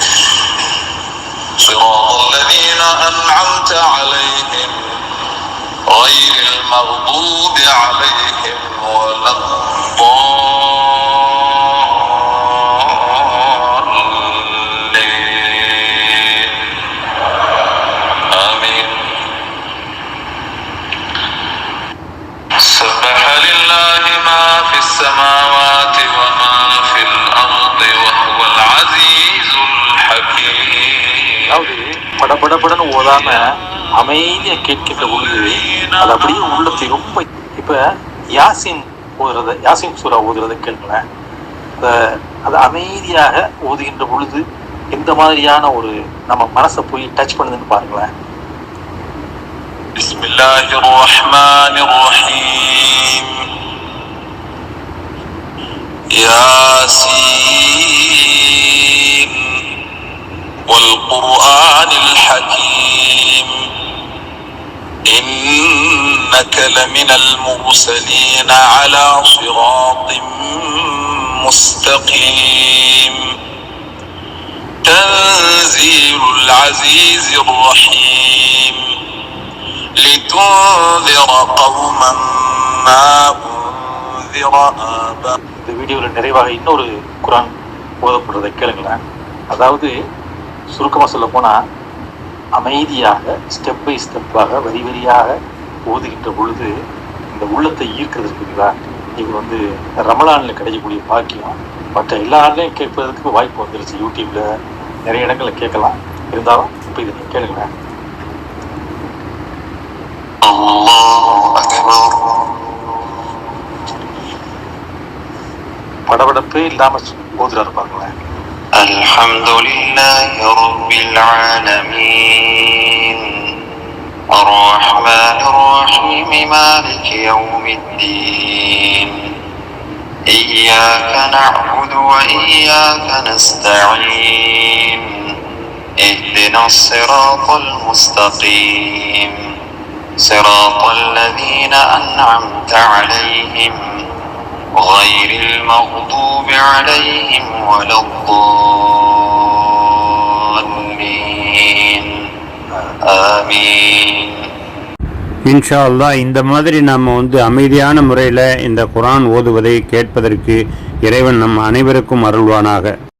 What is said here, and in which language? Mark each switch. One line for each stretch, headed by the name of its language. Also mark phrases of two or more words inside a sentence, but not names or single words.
Arabic: صراط الذين أنعمت عليهم غير المغضوب عليهم ولا الضالين آمين. سبح لله ما في السماوات وما في الأرض وهو العزيز الحكيم.
Tamil: படபடன்னு ஓதாம அமைதியா கேட்கின்ற பொழுது அது அப்படியே உள்ளத்தை ரொம்ப. இப்ப யாசின் சூரா ஓதுறதை கேளுங்களேன். அது அமைதியாக ஓதுகின்ற பொழுது எந்த மாதிரியான ஒரு நம்ம மனசை போய் டச் பண்ணுதுன்னு பாருங்களேன்.
Arabic: بسم الله الرحمن الرحيم. يس والقرآن الحكيم. إنك لمن المرسلين على صراط مستقيم تنزيل العزيز الرحيم لتنذر قوما ما أنذر آباؤهم.
Tamil: இந்த வீடியோவில் நிறைவாக இன்னொரு குரான் ஓதப்படுறதை கேளுங்களேன். அதாவது சுருக்கமாக சொல்ல போனால் அமைதியாக
English: step by step
Tamil: வரியாக ஓதுகின்ற பொழுது இந்த உள்ளத்தை ஈர்க்கிறது இருக்குங்களா, இது ரமலானில் கிடைக்கக்கூடிய பாக்கியம். மற்ற எல்லா நாள்லையும் கேட்பதற்கு வாய்ப்பு வந்துருச்சு. யூடியூப்ல நிறைய இடங்களில் கேட்கலாம். இருந்தாலும் இப்போ இதை நீங்கள் கேளுங்களேன். படபடப்பே இல்லாமல் ஓதுறாரு பாருங்களேன்.
Arabic: الحمد لله رب العالمين الرحمن الرحيم مالك يوم الدين إياك نعبد وإياك نستعين اهدنا الصراط المستقيم صراط الذين أنعمت عليهم غير المغضوب عليهم ولا الضالين آمين. إن شاء الله
Tamil: இந்த மாதிரி நம்ம அமைதியான முறையில் இந்த குர்ஆன் ஓதுவதை கேட்பதற்கு இறைவன் நம் அனைவருக்கும் அருள்வானாக.